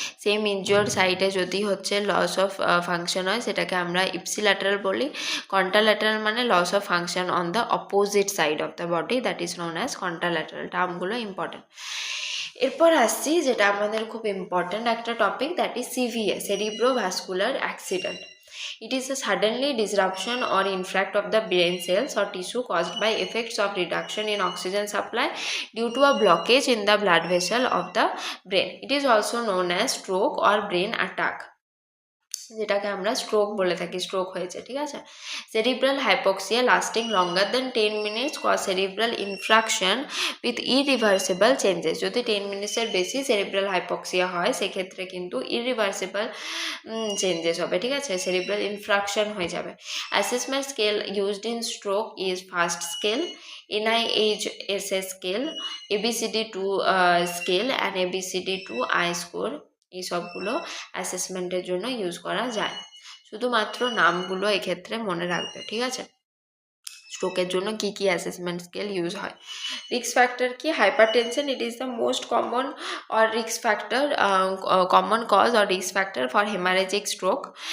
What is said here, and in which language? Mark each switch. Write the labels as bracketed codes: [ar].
[bn] Same injured সাইডে যদি হচ্ছে লস অফ ফাংশন হয় সেটাকে আমরা ইপসিল্যাটারাল বলি। কন্ট্রাল্যাটারাল মানে loss of function on the opposite side of the body, that is known as কন্ট্রাল্যাটারাল। টার্মগুলো important. এরপর আসছি যেটা আমাদের খুব ইম্পর্টেন্ট একটা topic, that is CVA, সেরিব্রোভাস্কুলার accident. [en] It is a suddenly disruption or infarct of the brain cells or tissue caused by effects of reduction in oxygen supply due to a blockage in the blood vessel of the brain. It is also known as stroke or brain attack, [bn] যেটাকে আমরা stroke বলে থাকি, stroke হয়েছে, ঠিক আছে। [en] Cerebral hypoxia lasting longer than 10 minutes cause cerebral infarction with irreversible changes. [bn] যদি 10 মিনিটসের বেশি cerebral hypoxia হয় সেক্ষেত্রে কিন্তু ইরিভার্সিবল চেঞ্জেস হবে, ঠিক আছে, সেরিব্রাল ইনফ্রাকশন হয়ে যাবে। [en] Assessment scale used in stroke is first scale, NIHSS scale, ABCD2 scale and ABCD2 I score. [bn] এই সবগুলো অ্যাসেসমেন্টের জন্য ইউজ করা যায়, শুধুমাত্র নামগুলো এক্ষেত্রে মনে রাখবে, ঠিক আছে। স্ট্রোকের জন্য কি কি অ্যাসেসমেন্ট স্কেল ইউজ হয়। [en] Risk factor কি, hypertension, it is the most common or risk factor, common cause or risk factor for hemorrhagic stroke.